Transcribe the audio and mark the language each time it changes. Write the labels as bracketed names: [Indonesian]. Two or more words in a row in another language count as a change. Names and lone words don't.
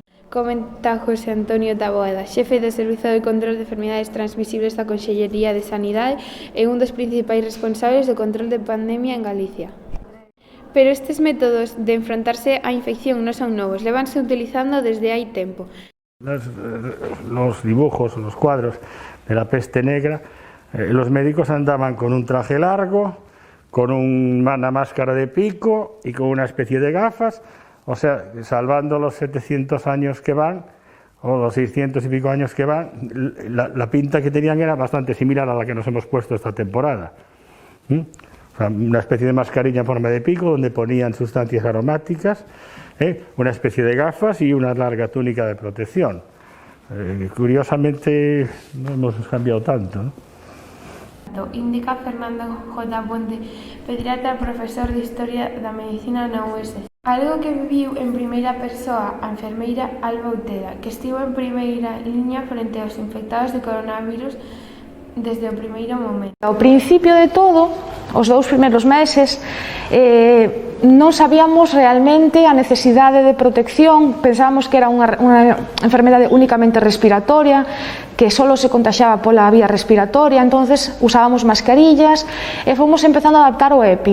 [Galician] Comenta José Antonio Taboada, xefe do Servizo de Control de Enfermidades Transmisibles da Consellería de Sanidade e un dos principais responsables do control de pandemia en Galicia. Pero estes métodos de enfrontarse á infección non son novos, levanse utilizando desde hai tempo. [Spanish] Los dibujos, los cuadros de la peste negra, los médicos andaban con un traje largo, con una máscara de pico y con una especie de gafas, o sea, salvando los 700 años que van, o los 600 y pico años que van, la pinta que tenían era bastante similar a la que nos hemos puesto esta temporada. O sea, una especie de mascarilla en forma de pico donde ponían sustancias aromáticas, una especie de gafas y una larga túnica de protección. Curiosamente no hemos cambiado tanto, ¿no? [Galician] Indica Fernando J. Ponte, pediatra, profesor de Historia da Medicina na UES. Algo que viviu en primeira persoa a enfermeira Alba Uteda, que estivo en primeira liña frente aos infectados de coronavirus desde o primeiro momento. Ao principio de todo, os 2 primeiros meses, non sabíamos realmente a necesidade de protección, pensábamos que era unha enfermedade únicamente respiratoria, que solo se contaxiaba pola vía respiratoria, entonces usábamos mascarillas e fomos empezando a adaptar o EPI.